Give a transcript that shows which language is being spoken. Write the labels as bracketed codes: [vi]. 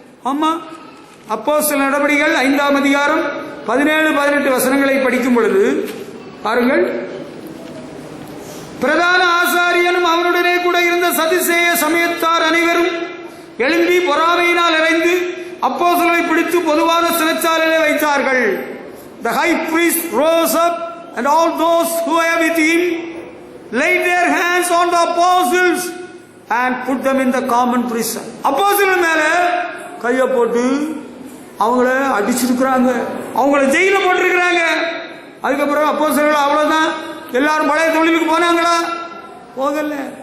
[ta] ஆமா, அப்போஸ்தலர் நடபடிகள் 5ஆம் அதிகாரம் 17-18 வசனங்களை படிக்கும் பொழுது பாருங்கள். பிரதான ஆசாரியனும் அவனுடனே கூட இருந்த சதுசேய சமயத்தார் அனைவரும் எழும்பி பொறாமையினால் இறைந்து அப்போஸ்தலரை பிடித்து பொதுவான சிறைச்சாலையிலே வைத்தார்கள். [en] The high priest rose up and all those who were with him laid their hands on the apostles and put them in the common prison. [ta] அப்போஸ்தலர் மேல கையை போட்டு அவங்கள அடிச்சிருக்கிறாங்க, அவங்கள ஜெயில போட்டிருக்கிறாங்க. அதுக்கப்புறம் அப்போஸ்தலர்கள் அவ்வளவுதான், எல்லாரும் பழைய தொழிலுக்கு போனாங்களா? போகல.